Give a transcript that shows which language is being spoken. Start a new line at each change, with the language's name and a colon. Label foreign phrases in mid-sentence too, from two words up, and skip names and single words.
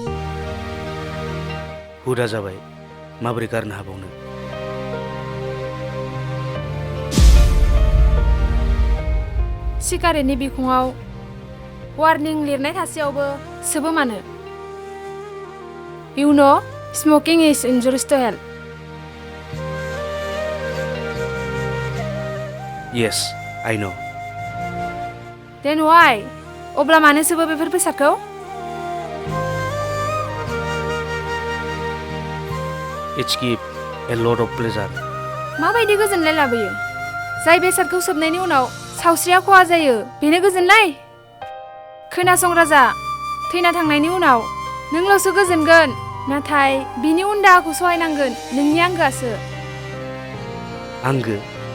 Bodo: हुदा जाबाय माबोरै गारनो हाबावनो सिगारेटनि बिखुङाव वार्निं लिरनाय थासेयावबो सोबो मानो?
English: You know, smoking is injurious to health. Yes, I know. Then why?
Bodo: अब्ला मानो सोबो बेफोर बेसादखौ?
English: It's give a lot of pleasure.
Bodo: माबायदि गोजोननाय लाबोयो? जाय बेसादखौ सोबनायनि उनाव सावस्रिया खहा जायो, बेनो गोजोननाय? खोनासं राजा, थैना थांनायनि उनाव नोंल'सो गोजोनगोन, नाथाय बिनि उन दाहाखौ सहायनांगोन नोंनि आंगोआसो। आंगो?